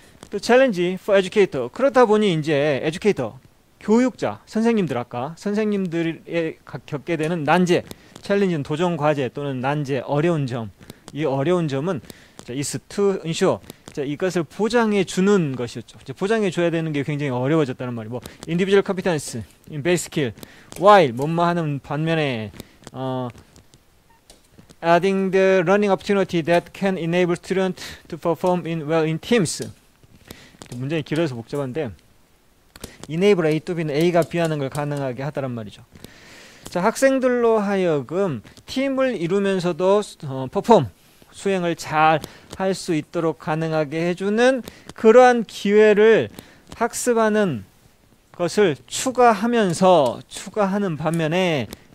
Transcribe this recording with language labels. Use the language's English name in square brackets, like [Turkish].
[Korean] 또 챌린지 [English] for educator. [Korean] 그렇다 보니 이제 에듀케이터, 교육자, 선생님들, 아까 선생님들에 겪게 되는 난제, 챌린지는 도전 과제 또는 난제, 어려운 점. 이 어려운 점은 [English] is to ensure, [Korean] 이것을 보장해 주는 것이었죠. 보장해 줘야 되는 게 굉장히 어려워졌다는 말이, [English] 뭐 individual competence, in basic skill, while [Korean] 뭐뭐 하는 반면에 [English] adding the learning opportunity that can enable students to perform well in teams. [Korean] 문장이 길어서 복잡한데 [English] enable A to B [Korean] 는 A가 B하는 걸 가능하게 하다란 말이죠. 자, 학생들로 하여금 팀을 이루면서도 퍼폼, 수행을 잘 할 수 있도록 가능하게 해주는 그러한 기회를 학습하는 것을 추가하는 반면에